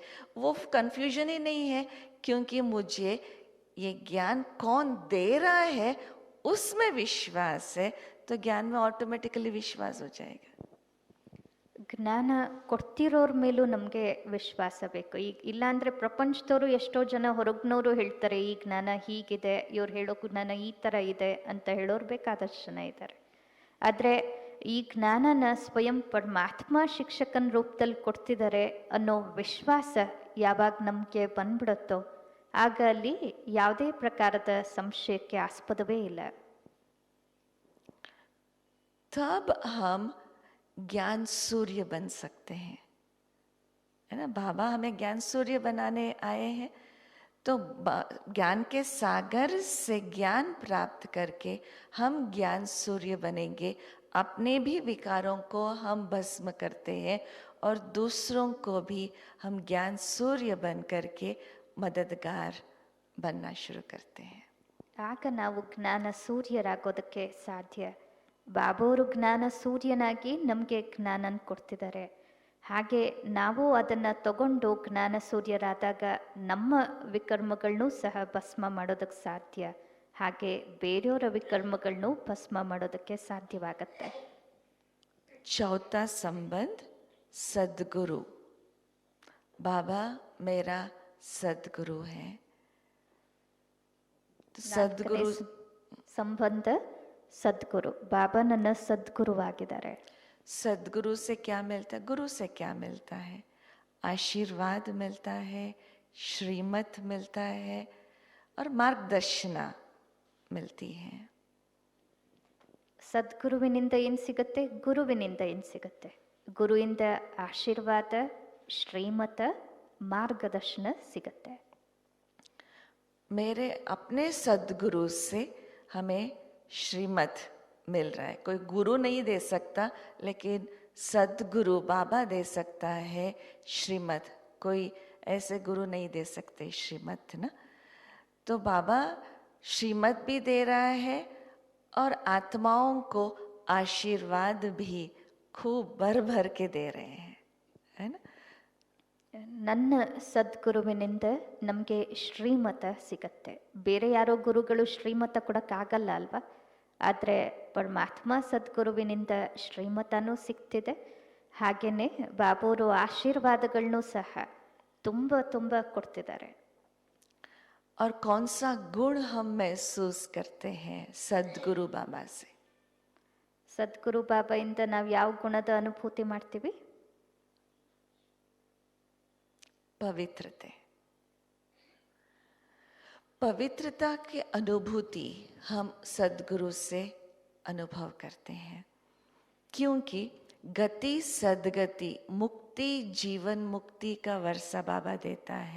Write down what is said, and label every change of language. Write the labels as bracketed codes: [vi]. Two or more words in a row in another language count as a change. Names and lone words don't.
[hi] वो कन्फ्यूजन ही नहीं है, क्योंकि मुझे ये ज्ञान कौन दे रहा है उसमें विश्वास है, तो ज्ञान में ऑटोमेटिकली विश्वास हो जाएगा. [kn] ಜ್ಞಾನ ಕೊಡ್ತಿರೋರ ಮೇಲೂ ನಮಗೆ ವಿಶ್ವಾಸ ಬೇಕು. ಈಗ ಇಲ್ಲಾಂದರೆ ಪ್ರಪಂಚದವರು ಎಷ್ಟೋ ಜನ ಹೊರಗಿನವರು ಹೇಳ್ತಾರೆ ಈ ಜ್ಞಾನ ಹೀಗಿದೆ, ಇವ್ರು ಹೇಳೋ ಜ್ಞಾನ ಈ ಥರ ಇದೆ ಅಂತ ಹೇಳೋರು ಬೇಕಾದಷ್ಟು ಜನ ಇದ್ದಾರೆ. ಆದರೆ ಈ ಜ್ಞಾನನ ಸ್ವಯಂ ಪರಮಾತ್ಮ ಶಿಕ್ಷಕನ ರೂಪದಲ್ಲಿ ಕೊಡ್ತಿದ್ದಾರೆ ಅನ್ನೋ ವಿಶ್ವಾಸ ಯಾವಾಗ ನಮಗೆ ಬಂದ್ಬಿಡುತ್ತೋ ಆಗ ಅಲ್ಲಿ ಯಾವುದೇ ಪ್ರಕಾರದ ಸಂಶಯಕ್ಕೆ ಆಸ್ಪದವೇ ಇಲ್ಲ. [hi] तब हम ज्ञान सूर्य बन सकते हैं, है ना. बाबा हमें ज्ञान सूर्य बनाने आए हैं, तो ज्ञान के सागर से ज्ञान प्राप्त करके हम ज्ञान सूर्य बनेंगे. अपने भी विकारों को हम भस्म करते हैं और दूसरों को भी हम ज्ञान सूर्य बन करके मददगार बनना शुरू करते हैं. [kn] ಆಗ ನಾವು ಜ್ಞಾನ ಸೂರ್ಯರಾಗೋದಕ್ಕೆ ಸಾಧ್ಯ. ಬಾಬೋರು ಜ್ಞಾನ ಸೂರ್ಯನಾಗಿ ನಮಗೆ ಜ್ಞಾನನ ಕೊಡ್ತಿದ್ದಾರೆ. ಹಾಗೆ ನಾವು ಅದನ್ನು ತಗೊಂಡು ಜ್ಞಾನ ಸೂರ್ಯರಾದಾಗ ನಮ್ಮ ವಿಕರ್ಮಗಳನ್ನೂ ಸಹ ಭಸ್ಮ ಮಾಡೋದಕ್ಕೆ ಸಾಧ್ಯ. ಹಾಗೆ ಬೇರೆಯವರ ವಿಕರ್ಮಗಳನ್ನೂ ಭಸ್ಮ ಮಾಡೋದಕ್ಕೆ ಸಾಧ್ಯವಾಗತ್ತೆ. [hi] चौथा संबंध सद्गुरु. बाबा मेरा सद्गुरु है. तो [kn] ನಾಲ್ಕನೇ [hi] सदगुरु [kn] ಸಂಬಂಧ ಸದ್ಗುರು. ಬಾಬಾ ನನ್ನ ಸದ್ಗುರುವಾಗಿದ್ದಾರೆ. [hi] सदगुरु से क्या मिलता है? गुरु से क्या मिलता है? आशीर्वाद मिलता है, श्रीमत मिलता है और मार्गदर्शना मिलती है. [kn] ಸದ್ಗುರುವಿನಿಂದ ಏನು ಸಿಗುತ್ತೆ? ಗುರುವಿನಿಂದ ಏನು ಸಿಗುತ್ತೆ? ಗುರುವಿಂದ ಆಶೀರ್ವಾದ, ಶ್ರೀಮತ, ಮಾರ್ಗದರ್ಶನ ಸಿಗುತ್ತೆ. [hi] मेरे अपने सदगुरु से हमें श्रीमत मिल रहा है. कोई गुरु नहीं दे सकता, लेकिन सदगुरु बाबा दे सकता है श्रीमत. कोई ऐसे गुरु नहीं दे सकते श्रीमत ना. तो बाबा श्रीमत भी दे रहा है और आत्माओं को आशीर्वाद भी खूब भर भर के दे रहे हैं, है ना. [kn] ನನ್ನ ಸದ್ಗುರುವಿನಿಂದ ನಮಗೆ ಶ್ರೀಮತ ಸಿಗತ್ತೆ. ಬೇರೆ ಯಾರೋ ಗುರುಗಳು ಶ್ರೀಮತ ಕೊಡೋಕ್ಕಾಗಲ್ಲ ಅಲ್ವಾ? ಆದರೆ ಪರಮಾತ್ಮ ಸದ್ಗುರುವಿನಿಂದ ಶ್ರೀಮತನೂ ಸಿಗ್ತಿದೆ. ಹಾಗೆಯೇ ಬಾಬೂರು ಆಶೀರ್ವಾದಗಳನ್ನೂ ಸಹ ತುಂಬ ತುಂಬ ಕೊಡ್ತಿದ್ದಾರೆ. [hi] और कौन सा गुण हम महसूस करते हैं सदगुरु बाबा से? [kn] ಸದ್ಗುರು ಬಾಬಾಯಿಂದ ನಾವು ಯಾವ ಗುಣದ ಅನುಭೂತಿ ಮಾಡ್ತೀವಿ? [hi] पवित्रता. पवित्रता की अनुभूति हम सदगुरु से अनुभव करते हैं, क्योंकि गति सदगति मुक्ति जीवन मुक्ति का वर्षा बाबा देता है.